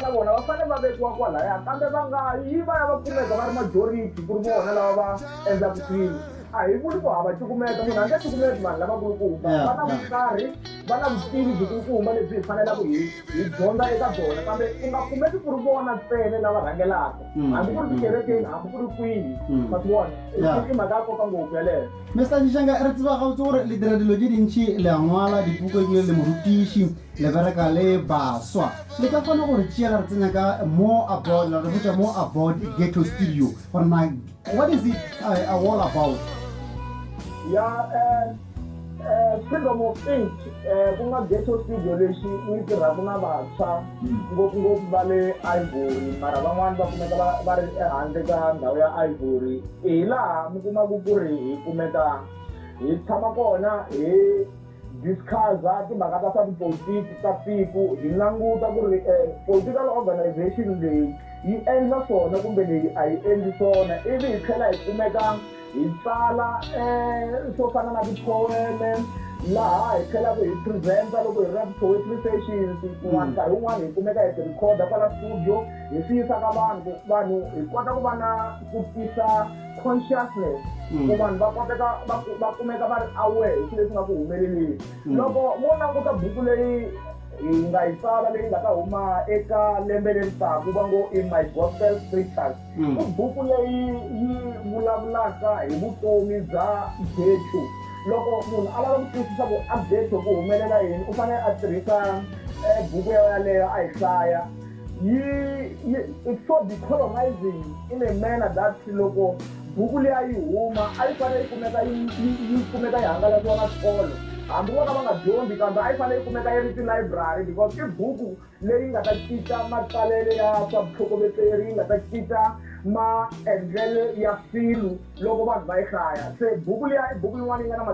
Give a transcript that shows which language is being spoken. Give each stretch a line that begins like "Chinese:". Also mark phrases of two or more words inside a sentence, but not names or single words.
Tsonga: na vona va fanele va vekiwa kwalaya kambe va nga yi va ya va kumeka va ri majority ku ri vona lava va endlaka swilo a hi vuli ku hava cukumeta munhu a nge cukumeti vanhu lavakulukumba va na vukarhi va na vutivi byikulukumba lebyi hi fanelaka hi dyondza eka byona kambe u nga kumeki ku ri vona ntsene lava rhangelaka hambi ku ri tikerekeni hambi ku ri kwihi ma swi vona i mhaka ya koka ngopfu yaleyo
Northern Sotho: Mr. Nshanga re tseba ga gore le dira dilo tse dintšhi le a ngwala dipuko ebile le morutiši le bereka le baswa le ka kgona gore tšeela re tsenya ka
English: more about
Northern Sotho: la re botsa
English: more about
Northern Sotho: Ghetto Studio gore na
English: what is it all about? Freedom of speech
Tsonga: ku nga Ghetto Studio lexi ni tirhaka na vantshwa ngopfungopfu va le Ivory mara van'wani va kumeka va ri ehandle ka ndhawu ya Ivory hi laha mi kumaku ku ri hi kumeka hi tshama kona hi discussa timhaka ta swa tipolitiki ta tiko hi languta ku ri
English: political organization
Tsonga: leyi yi endla swona kumbe leyi a yi endli swona ivi hi tlhela hi kumeka hi tsala swo fana na tipoeme laha hi tlhelaka hi presenta loko hi ri na ti-
English: poetry sessions
Tsonga: kun'wana nkarhi wun'wana hi kumeka hi ti-recorda kwala studio hi swi yisa ka vanhu hi kota ku va na ku tisa consciousness ku vanhu va kumeka va ri aware hi swilo leswi nga ku humeleleni loko mo languta buku leyi hi nga yi tsala leyi nga ta huma eka lembe leri taka va ngo in my gospel scriptures i buku leyi yi vulavulaka hi vutomi bya ghetto loko munhu a lava ku twisisa ku a ghetto ku humelela yini u fanele a tirhisa buku yaleyo a yi hlaya
English: it's so decolonizing in a manner that
Tsonga: loko buku leyi yi huma a yi fanele yi kumeka yi hangalasiwa na swikolo hambi vona va nga dyondzi kambe a yi fanele yi kumeka yi ri ti-library because i buku leyi nga ta cinca matsalelo ya swa vutlhokovetseri yi nga ta cinca maendlelo ya swilo loko vanhu va yi hlaya se buku liya i buku yin'wana yi nga na